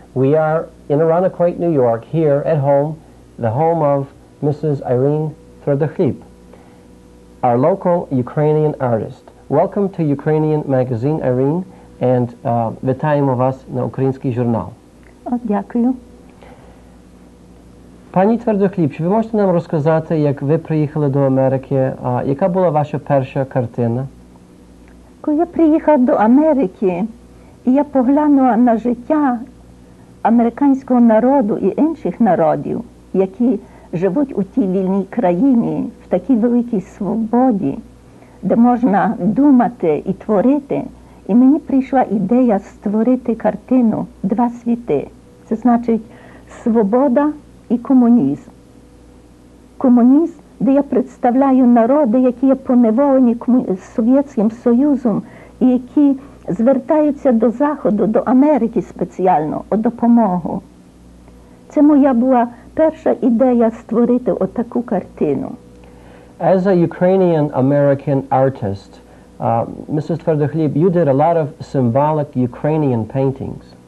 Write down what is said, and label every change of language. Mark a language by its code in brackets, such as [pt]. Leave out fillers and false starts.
[en] We are in Aranaquoit, New York, here at home, the home of Mrs. Irene Tverdokhlib, our local Ukrainian artist. Welcome to Ukrainian Magazine, Irene, and [uk] вітаємо вас на український журнал. Дякую. Пані Твердохліб, чи ви можете нам розказати, як ви приїхали до Америки, яка була ваша перша картина? Коли я приїхала до Америки, і я поглянула на життя американського народу і інших народів, які живуть у тій вільній країні, в такій великій свободі, де можна думати і творити, і мені прийшла ідея створити картину «Два світи». Це значить свобода і комунізм. Комунізм, де я представляю народи, які є поневолені Совєтським Союзом і які звертаються до Заходу, до Америки спеціально, о допомогу. Це моя була перша ідея створити отаку картину. [en] As a Ukrainian-American artist, Mrs. Tverdokhlib, you did a lot of symbolic Ukrainian paintings.